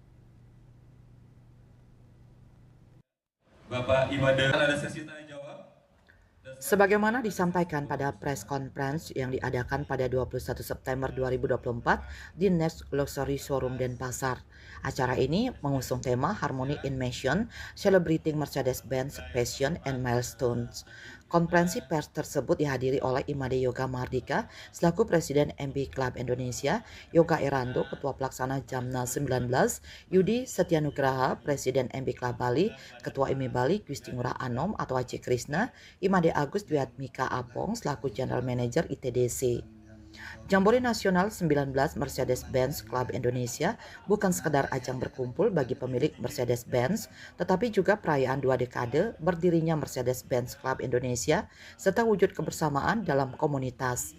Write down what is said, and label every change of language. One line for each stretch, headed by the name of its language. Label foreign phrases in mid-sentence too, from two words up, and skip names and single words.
Indonesian: Bapak Imade, ada sesi tanya jawab. Sebagaimana disampaikan pada
English: press conference
Indonesian: yang diadakan pada 21 September 2024 di Next Luxury Showroom Denpasar. Acara ini mengusung tema Harmony in Motion, Celebrating Mercedes-Benz Passion and Milestones. Konferensi pers tersebut dihadiri oleh Imade Yoga Mardika selaku Presiden MB Club Indonesia, Yoga Erando, Ketua Pelaksana Jamnas 19, Yudi Setyanugraha, Presiden MB Club Bali, Ketua IMI Bali, Gusti Ngurah Anom atau Aceh Krishna, Imade Agus Dwiatmika Apong selaku
English: General Manager
Indonesian: ITDC. Jambore Nasional 19 Mercedes-Benz Club Indonesia bukan sekedar ajang berkumpul bagi pemilik Mercedes-Benz, tetapi juga perayaan 2 dekade berdirinya Mercedes-Benz Club Indonesia serta wujud kebersamaan dalam komunitas.